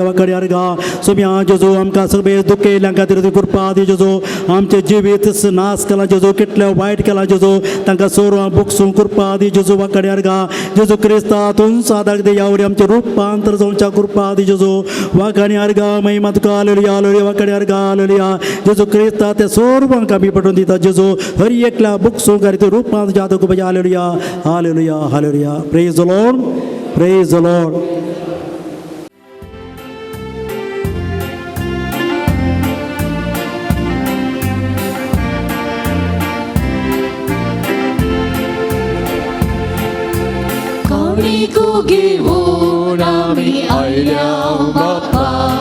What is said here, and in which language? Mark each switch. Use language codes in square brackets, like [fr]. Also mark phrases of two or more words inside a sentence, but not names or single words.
[kok] वाकडे आर्गा सोम्या जेजो आमकां सगळे दुखेयल्या खातीर ती कृपा दी जेजो आमचे जिवीत नाश केला जेजो कितले वायट केला जेजो तांकां सोडून बुकसूंक कृपा दी जेजो वाकडे आर्गा जेजो क्रिस्तांतून सादाक दे यावरी आमचे रुपांतर जावच्या कृपा दी जेजो वाकडे आर्गा महिमा तुका हालेलुया हालेलुया वाकडे आर्गा हालेलुया जेजो क्रिस्ता ते सोर्वांक आमी पटोवन दिता जेजो हर एकल्या बुकसूंक रूपांत जातक बजा हालेलुया हालेलुया हालेलुया [en] praise the Lord praise the Lord [kok] काणिको घेवन आमी आयल्या बाप्पा